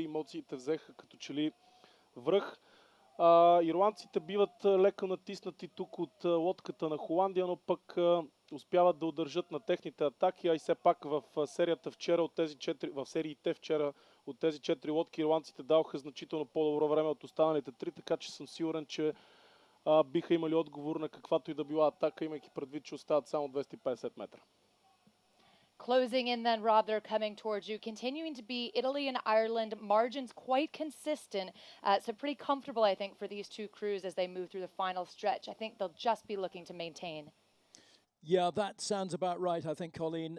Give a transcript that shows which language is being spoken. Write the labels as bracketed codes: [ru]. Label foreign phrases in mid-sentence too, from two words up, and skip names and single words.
[bg] Емоциите взеха като че ли връх. Ирландците биват леко натиснати тук от лодката на Холандия, но пък успяват да удържат на техните атаки, а и все пак в серията вчера от тези 4, в сериите вчера от тези 4 лодки ирландците даваха значително по-добро време от останалите 3, така че съм сигурен, че биха имали отговор на каквато и да била атака, имайки предвид, че остават само 250 метра. [en] Closing in then, Rob, they're coming towards you. Continuing to be Italy and Ireland, margins quite consistent. So pretty comfortable, I think, for these two crews as they move through the final stretch. I think they'll just be looking to maintain. Yeah, that sounds about right, I think, Colleen.